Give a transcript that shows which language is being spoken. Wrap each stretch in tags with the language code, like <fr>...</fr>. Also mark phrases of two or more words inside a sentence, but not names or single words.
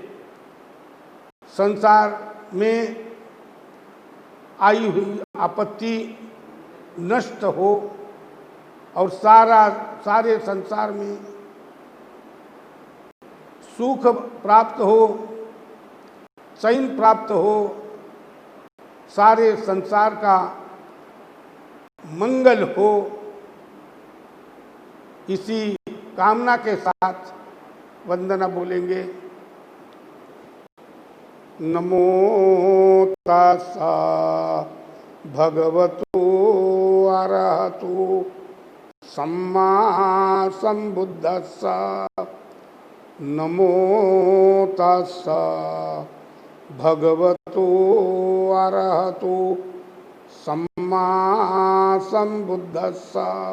<hi>संसार में आई हुई आपत्ति नष्ट हो और सारे संसार में सुख प्राप्त हो, चैन प्राप्त हो, सारे संसार का मंगल हो। इसी कामना के साथ वंदना बोलेंगे।</hi> <pi>नमो तस्सा भगवतो अरहतो सम्मा सम्बुद्धस्सा। नमो तस्सा भगवतो अरहतो सम्मा सम्बुद्धस्सा।</pi>